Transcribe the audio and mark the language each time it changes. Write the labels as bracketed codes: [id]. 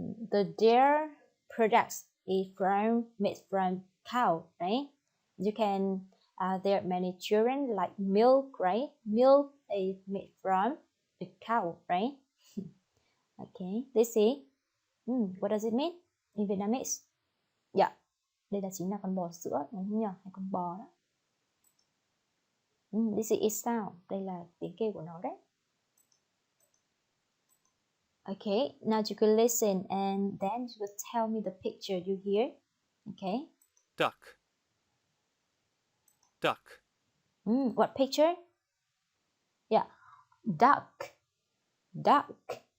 [en] The dairy products is made from cow, right? You can there are many children like milk, right? Milk is made from the cow, right? Okay, let's see. What does it mean in Vietnamese? [vi] Yeah, đây là chính là con bò sữa, đúng không nhỉ? Hay con bò đó. [en] This is its sound. [vi] Đây là tiếng kêu của nó đấy. [en] Okay, now you can listen and then you will tell me the picture you hear. Okay. Duck. Duck. What picture? Yeah, duck. Duck.